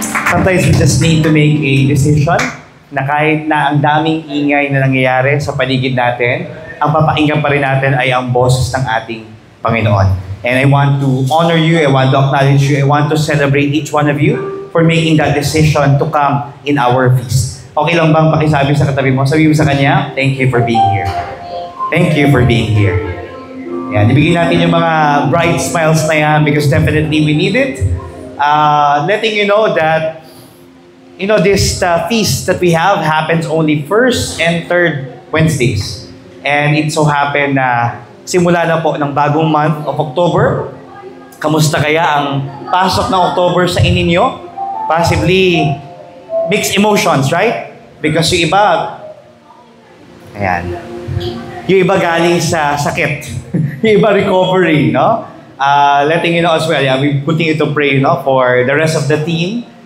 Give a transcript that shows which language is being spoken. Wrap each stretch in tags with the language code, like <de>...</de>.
<en>Sometimes we just need to make a decision</en> <tl>na kahit na ang daming ingay na nangyayari sa paligid natin, ang papakinggan pa rin natin ay ang boses ng ating Panginoon.</tl> <en>And I want to honor you, I want to acknowledge you, I want to celebrate each one of you for making that decision to come in our feast.</en> <tl>Okay lang bang pakisabi sa katabi mo? Sabi mo sa kanya,</tl> <en>thank you for being here. Thank you for being here.</en> <tl>Yan, ibigay natin yung mga</tl> <en>bright smiles</en> <tl>na yan</tl> <en>because definitely we need it. Letting you know that this feast that we have happens only first and third Wednesdays. And it so happened</en> <tl>na simula na po ng bagong</tl> <en>month of October.</en> <tl>Kamusta kaya ang pasok ng October sa ininyo?</tl> <en>Possibly mixed emotions, right? Because</en> <tl>yung iba, yung iba galing sa sakit. Yung iba</tl> <en>recovery, no? Letting you know as well, we're putting you to pray, no, for the rest of the team.</en>